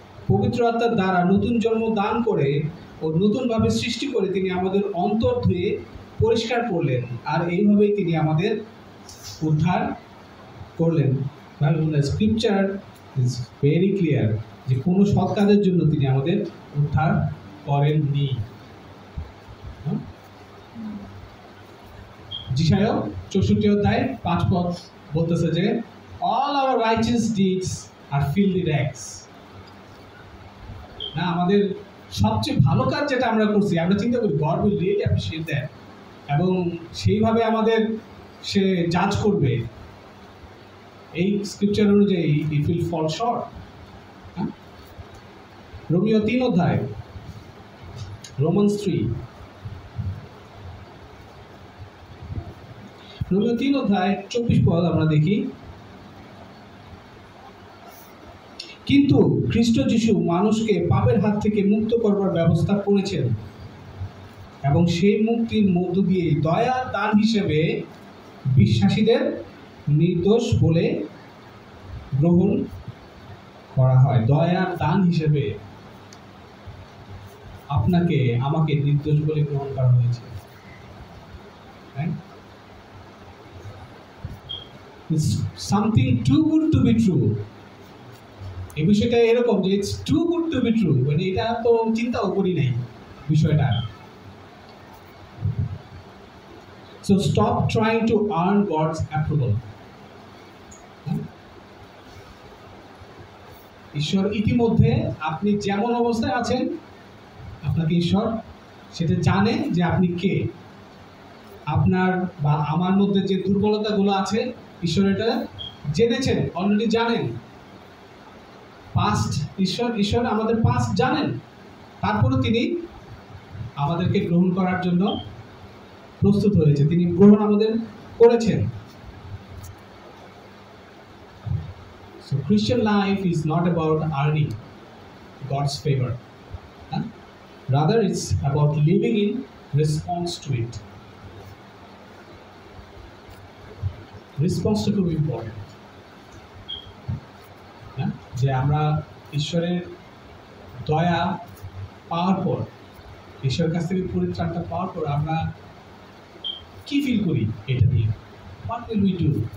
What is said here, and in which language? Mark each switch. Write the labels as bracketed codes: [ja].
[bn] পবিত্র আত্মার দ্বারা নতুন জন্ম দান করে ও নতুনভাবে সৃষ্টি করে তিনি আমাদের অন্তর ধুয়ে পরিষ্কার করলেন, আর এইভাবেই তিনি আমাদের উদ্ধার করলেন। [en] scripture is very clear [bn] যে কোনো সৎ কাজের জন্য তিনি আমাদের উদ্ধার করেননি। যিশায়া 64 অধ্যায় 5 পদ বলতেছে যে [en] all our righteous deeds are filthy rags। [bn] না, আমাদের সবচেয়ে ভালো কাজ যেটা আমরা করছি, আমরা চিন্তা করি [en] God will really appreciate that, [bn] এবং সেইভাবে আমাদের সে জাজ করবে, এই স্ক্রিপচার অনুযায়ী [en] it will fall short। [bn] Romeo 3 অধ্যায়, Romans 3, রোমিও 3 অধ্যায় 24 পদ আমরা দেখি। কিন্তু খ্রিস্ট যিশু মানুষকে পাপের হাত থেকে মুক্ত করবার ব্যবস্থা করেছেন, এবং সেই মুক্তির মধ্য দিয়ে দয়ার দান হিসেবে বিশ্বাসীদের নির্দোষ বলে গ্রহণ করা হয়। দয়ার দান হিসেবে আপনাকে আমাকে নির্দোষ বলে গ্রহণ করা হয়েছে। [en] It's something too good to be true। [bn] এই বিষয়টা এরকম যে [en] it's too good to be true, [bn] মানে এটা তো চিন্তাও করি নাই বিষয়টা। [en] So stop trying to earn God's approval। [bn] ঈশ্বর ইতিমধ্যে আপনি যেমন অবস্থায় আছেন, আপনাকে ঈশ্বর সেটা জানে যে আপনি কে। আপনার বা আমার মধ্যে যে দুর্বলতাগুলো আছে, ঈশ্বর এটা জেনেছেন, অলরেডি জানেন। পাস্ট ঈশ্বর আমাদের পাস্ট জানেন, তারপরে তিনি আমাদেরকে গ্রহণ করার জন্য প্রস্তুত হয়েছে, তিনি গ্রহণ আমাদের করেছেন। [en] So Christian life is not about earning God's favor, rather it's about living in response to it। Response to [bn] খুব ইম্পর্টেন্ট, যে আমরা ঈশ্বরের দয়া পাওয়ার পর, ঈশ্বরের কাছ থেকে পরিত্রাণটা পাওয়ার পর আমরা কি ফিল করি এটা নিয়ে। [en] What will we do?